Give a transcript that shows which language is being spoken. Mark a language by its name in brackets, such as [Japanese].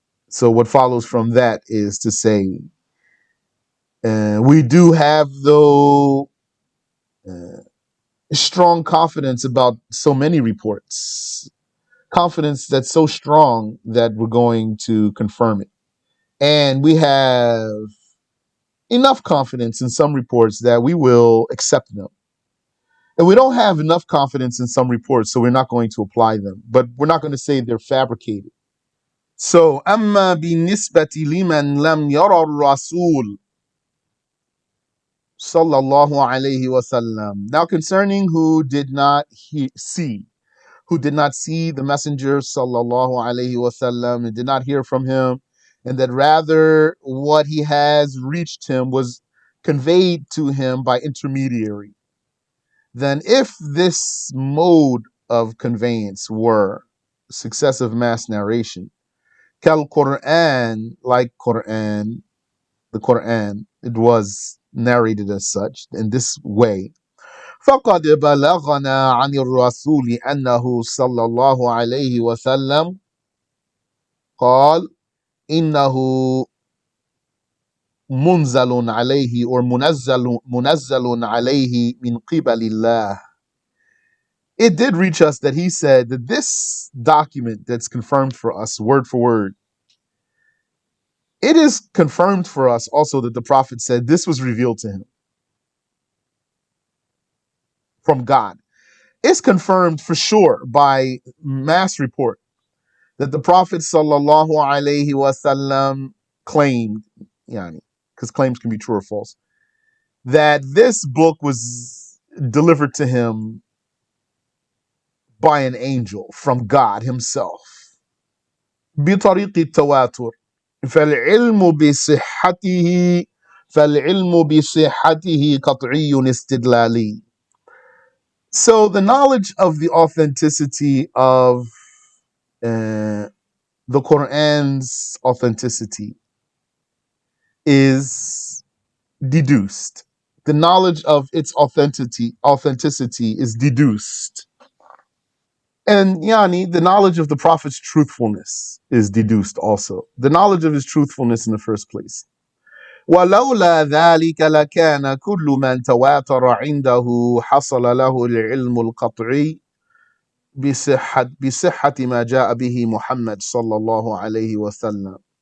[English] So what follows from that is to say, we do have, though, strong confidence about so many reports, confidence that's so strong that we're going to confirm it. And we have enough confidence in some reports that we will accept them. And we don't have enough confidence in some reports, so we're not going to apply them. But we're not going to say they're fabricated. [Arabic] So, أما بالنسبة لمن لم يرى الرسول صلى الله عليه وسلم. [English] Now concerning who did not see the messenger sallallahu alaihi wasallam and did not hear from him, and that rather what he has reached him was conveyed to him by intermediary, then if this mode of conveyance were successive mass narration, Kal Quran, like Quran, the Quran, it was narrated as such in this way. [Arabic] فقد بلغنا عن الرسول أنه صلى الله عليه وسلم قال إنه منزل عليه or منزل عليه من قبل الله. [English] It did reach us that he said that this document that's confirmed for us word for word, it is confirmed for us also that the Prophet said this was revealed to him from God. It's confirmed for sure by mass report that the Prophet sallallahu alaihi wasallam claimed, yani, because claims can be true or false, that this book was delivered to him by an angel from God himself. [Arabic] بطريق التواتر فالعلم بصحته فالعلم بصحته قطعي استدلالي. [English] So the knowledge of the authenticity of the Quran's authenticity is deduced. The knowledge of its authenticity is deduced. And yani, the knowledge of the Prophet's truthfulness is deduced also. The knowledge of his truthfulness in the first place. [Arabic] ولولا ذلك لكان كل من تواتر عنده حصل له العلم القطعي بصحة ما جاء به محمد صلى الله عليه وسلم.